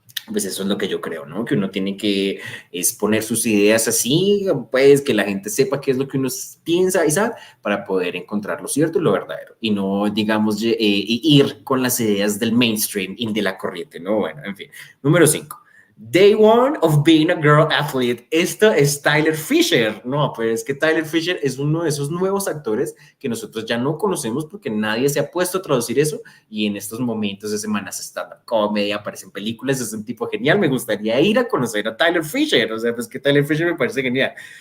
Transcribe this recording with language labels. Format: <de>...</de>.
<es>Pues eso es lo que yo creo, ¿no? Que uno tiene que exponer sus ideas así, pues que la gente sepa qué es lo que uno piensa y sabe para poder encontrar lo cierto y lo verdadero y no, digamos, ir con las ideas del mainstream y de la corriente, ¿no? Bueno, en fin. Número 5.</es> <en>Day one of being a girl athlete.</en> <es>Esto es Tyler Fisher. No, pues es que Tyler Fisher es uno de esos nuevos actores que nosotros ya no conocemos porque nadie se ha puesto a traducir eso y en estos momentos de semanas stand-up comedy, aparecen películas, es un tipo genial, me gustaría ir a conocer a Tyler Fisher, o sea, pues que Tyler Fisher me parece genial.</es>